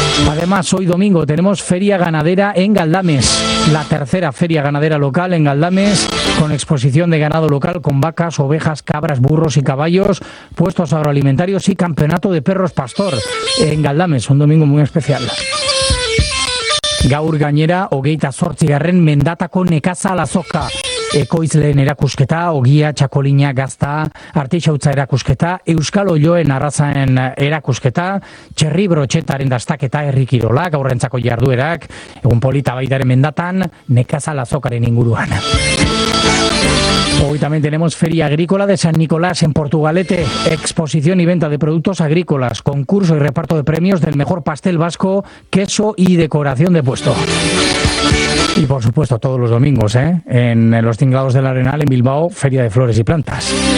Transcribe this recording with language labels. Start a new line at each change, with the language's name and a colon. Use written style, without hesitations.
Spanish: Además, hoy domingo tenemos Feria Ganadera en Galdames, la tercera feria ganadera local en Galdames, con exposición de ganado local con vacas, ovejas, cabras, burros y caballos, puestos agroalimentarios y campeonato de perros pastor en Galdames, un domingo muy especial.
Basque: Gaur gainera, 28. mendatako nekazal azoka, ekoizleen erakusketa, ogia, txakolina, gazta, artisautza erakusketa, euskal oioen arrazaen erakusketa, txerri brotxetaren dastaketa, herrikirolak, aurrentzako jarduerak, egun polita baitaren mendatan, nekazal azokaren inguruan.
Spanish: Hoy también tenemos Feria Agrícola de San Nicolás en Portugalete, exposición y venta de productos agrícolas, concurso y reparto de premios del mejor pastel vasco, queso y decoración de puesto. Y por supuesto todos los domingos, en los Tinglados del Arenal en Bilbao, Feria de Flores y Plantas.